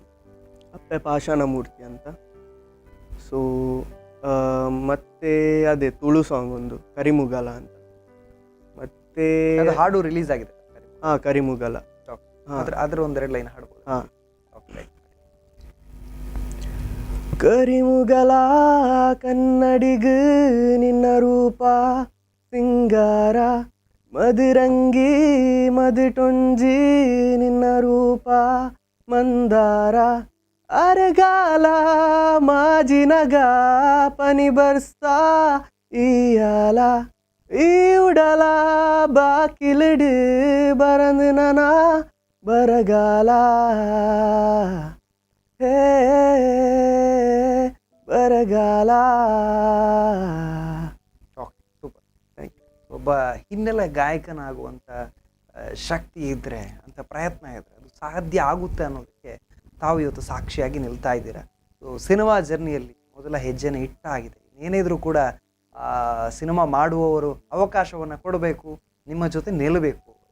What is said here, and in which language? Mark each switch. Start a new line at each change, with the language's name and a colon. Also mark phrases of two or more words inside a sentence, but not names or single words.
Kannada: ಅಪ್ಪೆ ಪಾಷಾಣ ಮೂರ್ತಿ ಅಂತ. ಸೊ ಮತ್ತೆ ಅದೇ ತುಳು ಸಾಂಗ್ ಒಂದು ಕರಿಮುಗಲ ಅಂತ. ಮತ್ತೆ ಹಾಡು ರಿಲೀಸ್ ಆಗಿದೆ. ಕರಿಮುಗಲ. ಅದರ ಒಂದೆರಡು ಲೈನ್ ಹಾಡ್ಬೋದು?
Tulu: ಕರಿಮುಗಲ ಕನ್ನಡಿಗ ನಿನ್ನ ರೂಪ ಸಿಂಗಾರ, ಮದಿರಂಗಿ ಮದಿಟೊಂಜಿ ನಿನ್ನ ರೂಪ ಮಂದಾರ, ಅರೆಗಾಲ ಮಾಜಿನಗ ಪನಿ ಬರ್ಸ್ತಾ ಈಯಾಲ, ಈ ಉಡಲ ಬಾಕಿಲಿಡು ಬರಂದು ನನ ಬರಗಾಲ, ಹೇ ಬರಗಾಲ.
Kannada: ಸೂಪರ್,
English: thank you.
Kannada: ಒಬ್ಬ ಹಿನ್ನೆಲೆ ಗಾಯಕನಾಗುವಂಥ ಶಕ್ತಿ ಇದ್ದರೆ, ಅಂಥ ಪ್ರಯತ್ನ ಇದ್ದರೆ ಅದು ಸಾಧ್ಯ ಆಗುತ್ತೆ ಅನ್ನೋದಕ್ಕೆ ತಾವು ಇವತ್ತು ಸಾಕ್ಷಿಯಾಗಿ ನಿಲ್ತಾ ಇದ್ದೀರಾ. ಸೊ ಸಿನಿಮಾ ಜರ್ನಿಯಲ್ಲಿ ಮೊದಲ ಹೆಜ್ಜೆನ ಇಟ್ಟಾಗಿದೆ. ಏನಿದ್ರೂ ಕೂಡ ಸಿನಿಮಾ ಮಾಡುವವರು ಅವಕಾಶವನ್ನು ಕೊಡಬೇಕು, ನಿಮ್ಮ ಜೊತೆ ನಿಲ್ಲಬೇಕು.